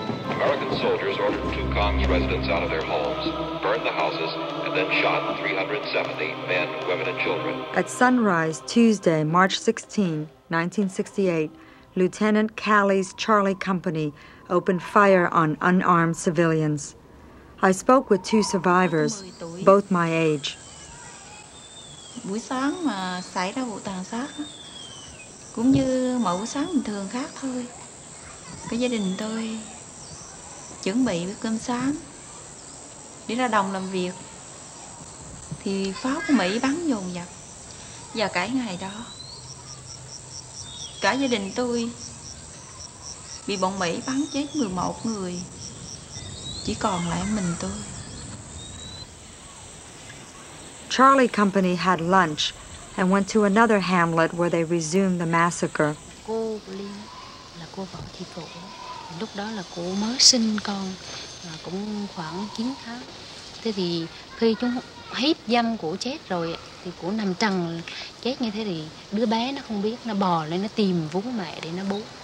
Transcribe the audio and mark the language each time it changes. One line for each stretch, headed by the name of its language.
English: American soldiers ordered Thu Cong's residents out of their homes, burned the houses, and then shot 370 men, women, and children. At sunrise, Tuesday, March 16, 1968, Lieutenant Calley's Charlie Company opened fire on unarmed civilians. I spoke with two survivors, both my age.
Vietnamese: Buổi sáng mà xảy ra vụ tàn sát cũng như mọi buổi sáng bình thường khác thôi. Cái gia đình tôi chuẩn bị bữa cơm sáng đi ra đồng làm việc thì pháo của Mỹ bắn dồn dập. Và cả ngày đó cả gia đình tôi bị bọn Mỹ bắn chết 11 người, chỉ còn lại mình tôi.
English: Charlie Company had lunch and went to another hamlet where they resumed the massacre.
Vietnamese: Cô của Liên là cô vợ chị phụ. Lúc đó là cô mới sinh con, cũng khoảng 9 tháng. Thế thì khi chúng hiếp dâm của chết rồi thì của nằm trần chết như thế thì đứa bé nó không biết, nó bò lên nó tìm vú mẹ để nó bú.